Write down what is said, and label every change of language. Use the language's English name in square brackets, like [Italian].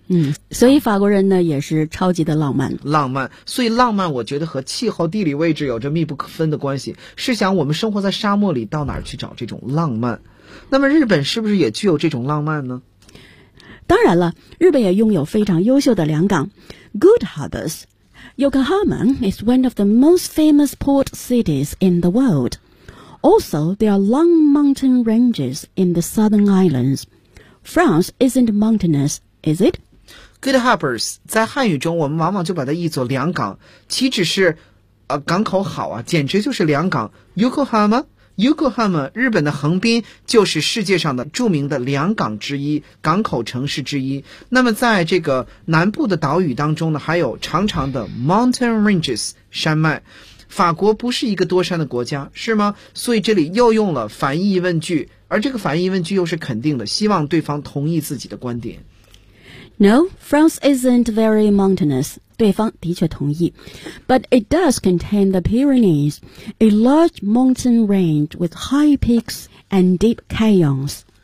[Chinese] 嗯，所以法国人呢也是超级的浪漫。浪漫，所以浪漫我觉得和气候地理位置有着密不可分的关系。试想我们生活在沙漠里，到哪儿去找这种浪漫？那么日本是不是也具有这种浪漫呢？当然了，日本也拥有非常优秀的良港 Good harbors. [English] Yokohama is one of the most famous port cities in the world. Also, there are long mountain ranges in the southern islands. France isn't mountainous, is it? [Chinese] Good harbors, 在汉语中我们往往就把它译作良港，岂止是港口好啊，简直就是良港。 Yokohama 日本的横滨就是世界上的著名的良港之一，港口城市之一。那么在这个南部的岛屿当中呢，还有长长的 mountain ranges 山脉。法国不是一个多山的国家是吗？所以这里又用了反义问句，而这个反义问句又是肯定的，希望对方同意自己的观点。 [English] No, France isn't very mountainous. [Chinese] 对方的确同意。 [English] But it does contain the Pyrenees, a large mountain range with high peaks and deep canyons.